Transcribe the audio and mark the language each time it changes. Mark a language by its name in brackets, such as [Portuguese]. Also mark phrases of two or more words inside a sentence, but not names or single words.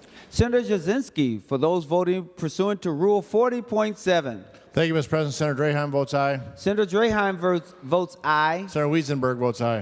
[English] Senator Jasinski, for those voting pursuant to Rule 40.7. Thank you, Mr. President. Senator Draheim votes aye. Senator Draheim votes aye. Senator Wiesenberg votes aye.